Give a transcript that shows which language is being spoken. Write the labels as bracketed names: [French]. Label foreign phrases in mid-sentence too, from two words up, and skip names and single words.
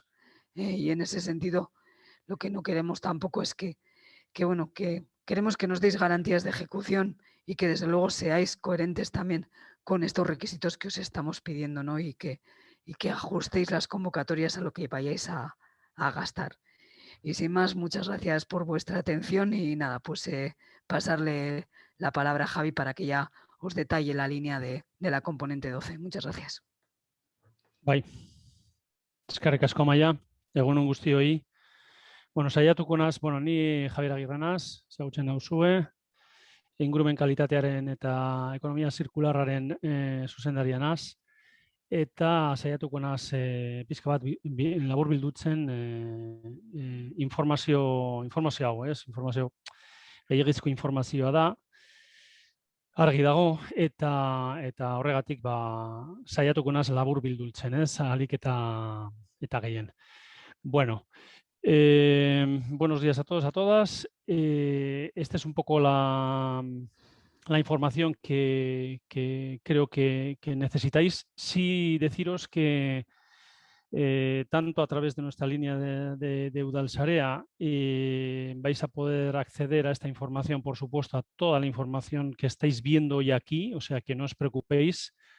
[Spanish] Y en ese sentido, lo que no queremos tampoco es que queremos que nos deis garantías de ejecución y que desde luego seáis coherentes también con estos requisitos que os estamos pidiendo, ¿no? Y que ajustéis las convocatorias a lo que vayáis a gastar. Y sin más, muchas gracias por vuestra atención y nada, pues pasarle la palabra a Javi para que ya os detalle la línea de la componente 12. Muchas gracias. [Basque] Bai, eskerrik asko Amaia, egun on guztioi. Bueno, saiatuko naz, ni Javier Agirre naz, ezagutzen nauzue, ingurumen kalitatearen eta ekonomia zirkularraren zuzendaria naz, eta saiatuko naz pizka bat labur bildutzen informazio hau, informazio gehiagizko informazioa da, argi dago, eta horregatik saiatuko naz labur bildultzen, ahalik eta gehien. [Spanish] Bueno, buenos días a todos, a todas. Esta es un poco la información que creo que necesitáis. Sí, deciros que tanto a través de nuestra línea de Udalsarea vais a poder acceder a esta información, por supuesto, a toda la información que estáis viendo hoy aquí, o sea que no os preocupéis